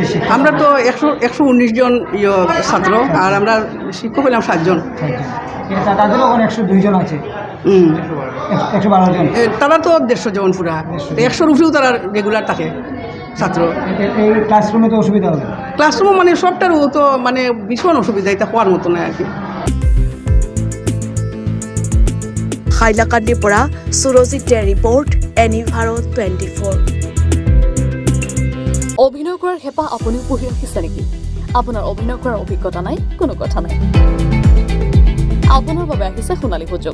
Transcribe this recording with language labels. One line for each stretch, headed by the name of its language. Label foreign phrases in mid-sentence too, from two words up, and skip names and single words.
Bangla: আমরা তো 119 জন ছাত্র, আর আমরা শিক্ষক হলাম 7 জন। তাদেরও ওখানে 102 জন আছে, 112 জন। তারা তো 150 জন পুরা, 100-র উপরেও তারা রেগুলার থাকে ছাত্র। এই ক্লাসরুমে তো অসুবিধা হবে? ক্লাসরুমও মানে সবটারও তো মানে ভীষণ অসুবিধা, এটা হওয়ার মতো নয় আর কি।
Assamese: হাইলাকান্দিৰ পৰা সুৰজিত দে ৰিপৰ্ট, এনি ভাৰত 24। অভিনয় কৰাৰ হেঁপাহ আপুনিও পঢ়ি ৰাখিছে নেকি? আপোনাৰ অভিনয় কৰাৰ অভিজ্ঞতা নাই? কোনো কথা নাই, আপোনাৰ বাবে আহিছে সোণালী সুযোগ।